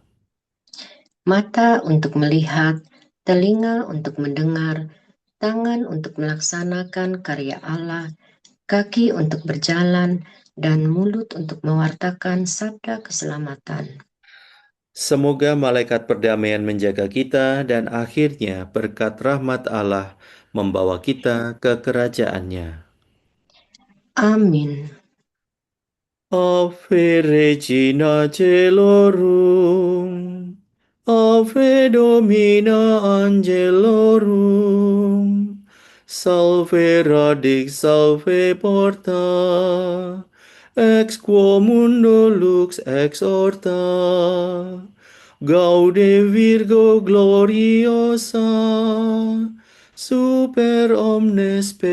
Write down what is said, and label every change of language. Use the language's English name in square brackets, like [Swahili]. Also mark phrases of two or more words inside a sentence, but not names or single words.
[Indonesian] Mata untuk melihat, telinga untuk mendengar, tangan untuk melaksanakan karya Allah, kaki untuk berjalan, dan mulut untuk mewartakan sabda keselamatan. Semoga malaikat perdamaian menjaga kita dan akhirnya berkat rahmat Allah membawa kita ke kerajaannya. Amin. [Latin] Ave Regina Caelorum, Ave Domina Angelorum, Salve radix, salve porta, ex quo mundo lux exorta, Gaude Virgo gloriosa, super omnes